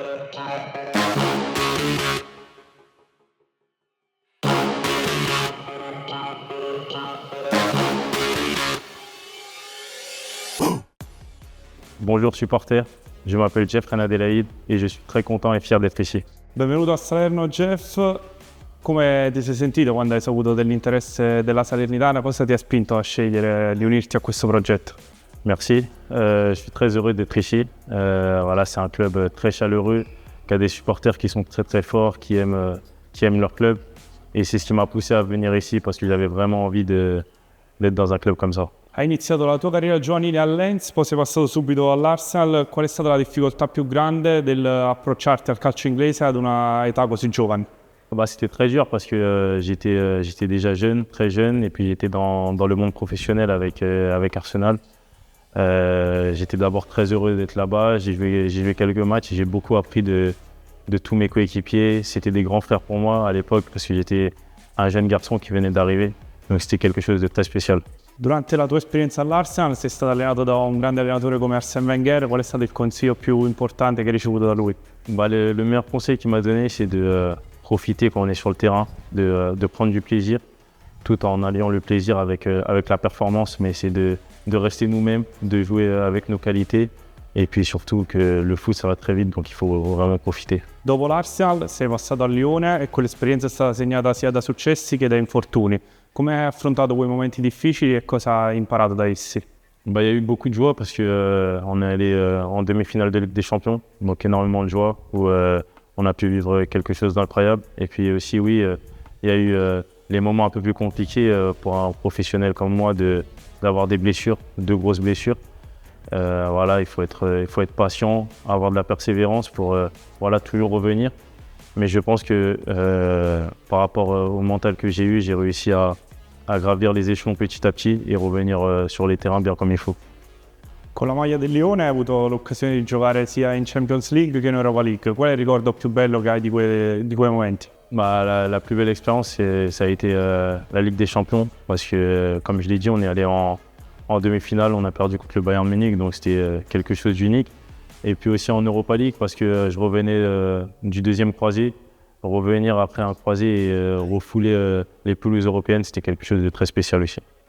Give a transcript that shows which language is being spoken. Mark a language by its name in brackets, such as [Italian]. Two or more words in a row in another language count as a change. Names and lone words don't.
[French] Bonjour supporters, je m'appelle Jeff Renadelaide et je suis très content et fier d'être ici. [Italian] Benvenuto a Salerno Jeff, come ti sei sentito quando hai saputo dell'interesse della Salernitana? Cosa ti ha spinto a scegliere di unirti a questo progetto? [French] Merci, je suis très heureux d'être ici. Voilà, c'est un club très chaleureux, qui a des supporters qui sont très très forts, qui aiment leur club. Et c'est ce qui m'a poussé à venir ici parce que j'avais vraiment envie d'être dans un club comme ça. [Italian] Hai iniziato la tua carriera giovanile a Lens, poi sei passato subito all'Arsenal. Qual è stata la difficoltà più grande dell'approcciarti al calcio inglese ad una età così giovane? [French] Bah, c'était très dur parce que j'étais déjà jeune, très jeune, et puis j'étais dans le monde professionnel avec Arsenal. J'étais d'abord très heureux d'être là-bas, j'ai joué quelques matchs et j'ai beaucoup appris de tous mes coéquipiers. C'était des grands frères pour moi à l'époque parce que j'étais un jeune garçon qui venait d'arriver, donc c'était quelque chose de très spécial. [Italian] Durante la tua esperienza all'Arsenal sei stato allenato da un grande allenatore come Arsène Wenger. Qual è stato il consiglio più importante che hai ricevuto da lui? [French] Bah, le meilleur conseil qu'il m'a donné, c'est de profiter quand on est sur le terrain, de prendre du plaisir, tout en alliant le plaisir avec la performance, mais c'est de rester nous-mêmes, de jouer avec nos qualités, et puis surtout que le foot ça va très vite, donc il faut vraiment profiter. [Italian] Dopo l'Arsenal sei passato al Lione e quell'esperienza è stata segnata sia da successi che da infortuni. Come hai affrontato quei momenti difficili e cosa hai imparato da essi? [French] Bah, il y a eu beaucoup de joie parce que on est allé en demi-finale de Ligue des Champions, donc énormément de joie où on a pu vivre quelque chose d'incroyable. Et puis aussi oui, il y a eu les moments un peu plus compliqués pour un professionnel comme moi d'avoir des blessures, de grosses blessures. Voilà, il faut être patient, avoir de la persévérance pour voilà, toujours revenir. Mais je pense que par rapport au mental que j'ai eu, j'ai réussi à gravir les échelons petit à petit et revenir sur les terrains bien comme il faut. [Italian] Con la maglia del Lione hai avuto l'occasione di giocare sia in Champions League che in Europa League. Qual è il ricordo più bello che hai di quei momenti? [French] Bah, la plus belle expérience, ça a été la Ligue des Champions parce que, comme je l'ai dit, on est allé en demi-finale, on a perdu contre le Bayern Munich, donc c'était quelque chose d'unique. Et puis aussi en Europa League parce que je revenais du deuxième croisé. Revenir après un croisé et refouler les pelouses européennes, c'était quelque chose de très spécial aussi.